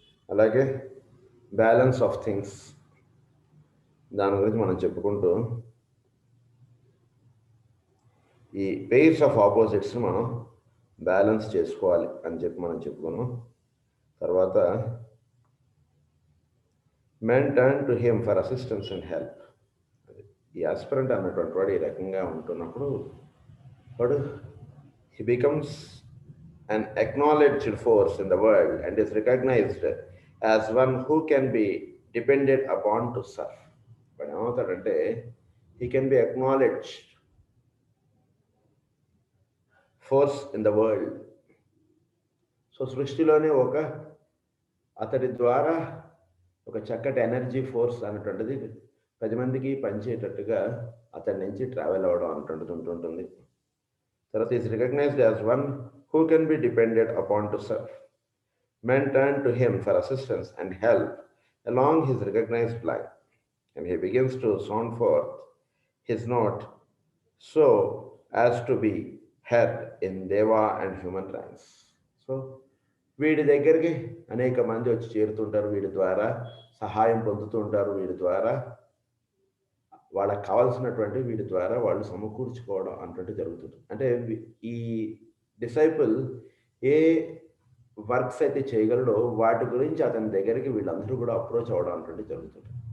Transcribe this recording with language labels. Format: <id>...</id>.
<te>అలాగే balance of things దాని గురించి మనం చెప్పుకుంటూ ఈ పెయిర్స్ ఆఫ్ ఆపోజిట్స్ మనం బ్యాలెన్స్ చేసుకోవాలి అని చెప్పి మనం చెప్పుకున్నాం. తర్వాత</te> <en>Men turn to him for assistance and help.</en> <te>ఈ ఆస్పిరెంట్ అన్నటువంటి వాడు ఈ రకంగా ఉంటున్నప్పుడు వాడు</te> <en>He becomes an acknowledged force in the world and is recognized as one who can be depended upon to serve.</en> <te>వాడు ఏమవుతాడంటే</te> <en>he can be acknowledged force in the world.</en> <te>So సృష్టిలోనే అతడి ద్వారా ఒక చక్కటి ఎనర్జీ ఫోర్స్ అనేటువంటిది 10 మందికి పనిచేయటట్టుగా అతడి నుంచి travel అవ్వడం అనేటువంటిది ఉంటుంటుంది. తర్వాత</te> <en>Is recognised as one who can be depended upon to serve. Men turn to him for assistance and help along his recognized line, and he begins to sound forth his note so as to be heard in Deva and human ranks.</en> <te>So, వీడి దగ్గరికి అనేక మంది వచ్చి చేరుతుంటారు, వీడి ద్వారా సహాయం పొందుతూ ఉంటారు, వీడి ద్వారా వాళ్ళకి కావాల్సినటువంటి వీడి ద్వారా వాళ్ళు సమకూర్చుకోవడం అన్నట్టు జరుగుతుంది. అంటే ఈ డిసైపుల్ ఏ వర్క్స్ అయితే చేయగలడో వాటి గురించి అతని దగ్గరికి వీళ్ళందరూ కూడా అప్రోచ్ అవ్వడం అంటే జరుగుతుంది.</te>